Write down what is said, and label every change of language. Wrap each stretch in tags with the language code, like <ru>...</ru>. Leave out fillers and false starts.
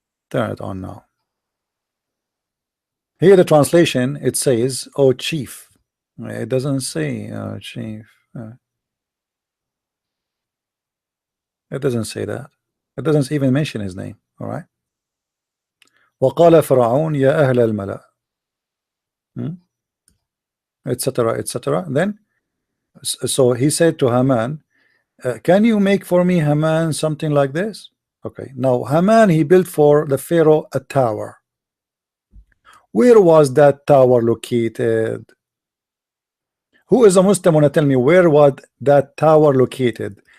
<en>Turn it on now. Here the translation, it says, "Oh chief." It doesn't say chief. It doesn't say that. It doesn't even mention his name. All right.</en> <ar>وقال فرعون يا أهل الملأ, etc., etc.</ar> <en>Then, so he said to Haman, can you make for me, Haman, something like this? Okay. Now Haman, he built for the Pharaoh a tower. Where was that tower located? Who is a Muslim want to tell me where was that tower located?</en>